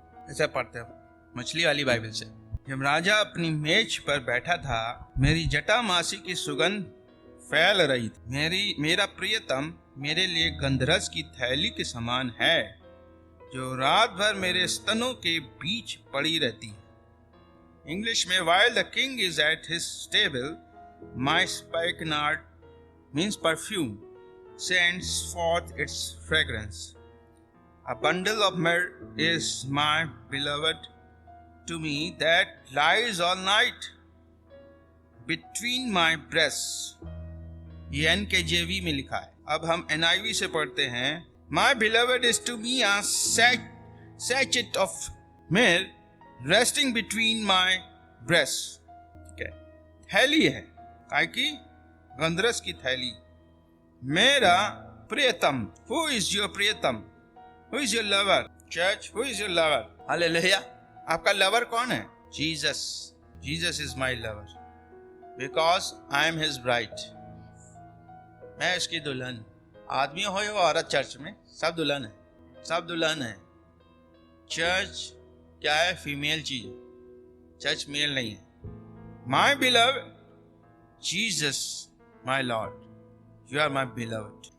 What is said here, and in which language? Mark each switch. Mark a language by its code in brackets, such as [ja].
[hi] ऐसा पढ़ते हो मछली वाली बाइबल से। जब राजा अपनी मेज पर बैठा था, मेरी जटामासी की सुगंध फैल रही थी। मेरा प्रियतम मेरे लिए गंधरस की थैली के समान है, जो रात भर मेरे स्तनों के बीच पड़ी रहती है। इंग्लिश में, [en] while the king is at his table, my spikenard means perfume sends forth its fragrance. A bundle of myrrh is my beloved to me that lies all night between my breasts. [hi] ये NKJV में लिखा है। अब हम NIV से पढ़ते हैं। [en] My beloved is to me a sachet of myrrh resting between my breasts. [hi] okay. थैली है, काय की? गंधरस की थैली। मेरा प्रियतम, [en] who is your [hi] प्रियतम? [en] Who is your lover? Church, who is your lover? [hi] Hallelujah. आपका लवर कौन है? Jesus. [en] Jesus is my lover because I am his bride. [hi] मैं इसकी दुल्हन। आदमी हो या औरत, चर्च में सब दुल्हन है, सब दुल्हन है। चर्च क्या है? फीमेल चीज है, चर्च मेल नहीं है। [en] My beloved, Jesus, my Lord, you are my beloved.